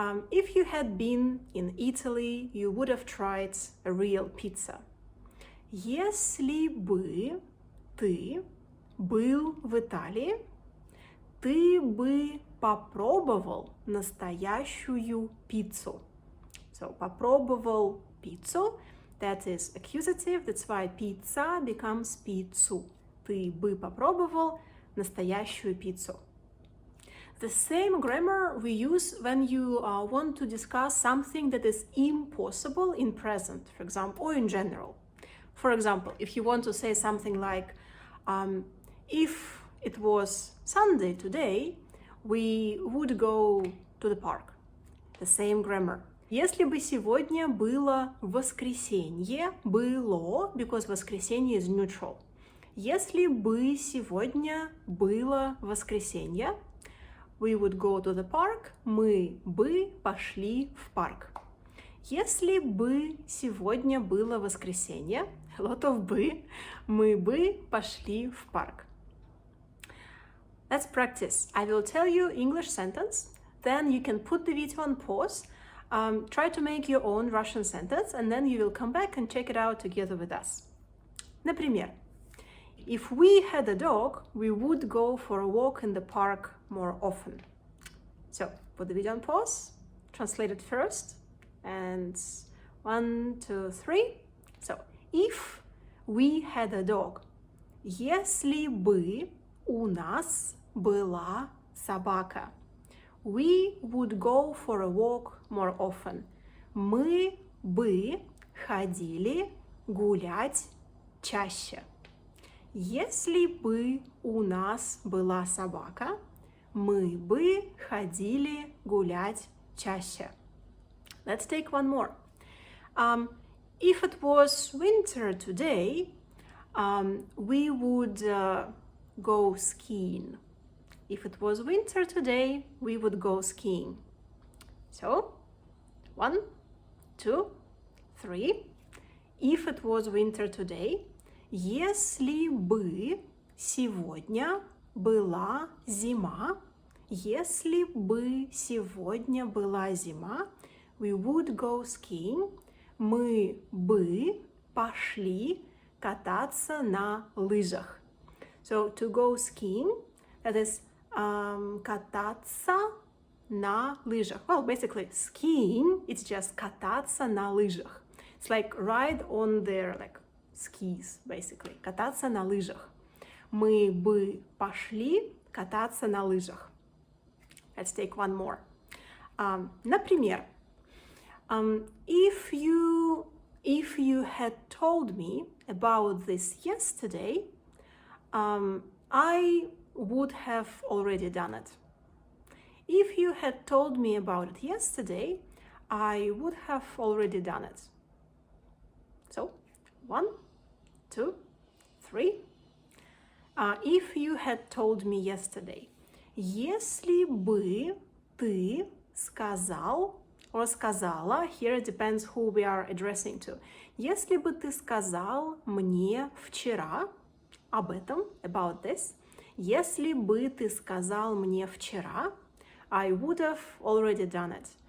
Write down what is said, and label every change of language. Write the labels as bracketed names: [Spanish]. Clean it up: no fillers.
[English] If you had been in Italy, you would have tried a real pizza. [Russian] Если бы ты был в Италии, ты бы попробовал настоящую пиццу. [English] So, [Russian] попробовал пиццу, [English] that is accusative, that's why pizza becomes пиццу. [Russian] Ты бы попробовал настоящую пиццу. [English] The same grammar we use when you want to discuss something that is impossible in present, for example, or in general. For example, if you want to say something like, if it was Sunday today, we would go to the park. The same grammar. [Russian] Если бы сегодня было воскресенье, было, [English] because [Russian] воскресенье [English] is neutral. [Russian] Если бы сегодня было воскресенье, [English] we would go to the park, [Russian] мы бы пошли в парк. Если бы сегодня было воскресенье, [English] a lot of [Russian] бы, мы бы пошли в парк. [English] Let's practice. I will tell you English sentence, then you can put the video on pause, try to make your own Russian sentence, and then you will come back and check it out together with us. Например, if we had a dog, we would go for a walk in the park more often. So, put the video on pause, translate it first, and 1, 2, 3. So, if we had a dog, [Russian] если бы у нас была собака, [English] we would go for a walk more often. [Russian] Мы бы ходили гулять чаще. Если бы у нас была собака, мы бы ходили гулять чаще. [English] Let's take one more. If it was winter today, we would go skiing. If it was winter today, we would go skiing. So, 1, 2, 3. If it was winter today, [Russian] если бы сегодня была зима, Если бы сегодня была зима, [English] we would go skiing. [Russian] Мы бы пошли кататься на лыжах. [English] So to go skiing, that is [Russian] кататься на лыжах. [English] Well, basically, skiing, it's just [Russian] кататься на лыжах. [English] It's like ride on their like skis, basically. [Russian] Кататься на лыжах. Мы бы пошли кататься на лыжах. [English] Let's take one more. Например, if you had told me about this yesterday, I would have already done it. If you had told me about it yesterday, I would have already done it. So, 1, 2, 3. If you had told me yesterday. [Russian] Если бы ты сказал [English] or [Russian] сказала, [English] here it depends who we are addressing to. [Russian] Если бы ты сказал мне вчера об этом, [English] about this, [Russian] если бы ты сказал мне вчера, [English] I would have already done it.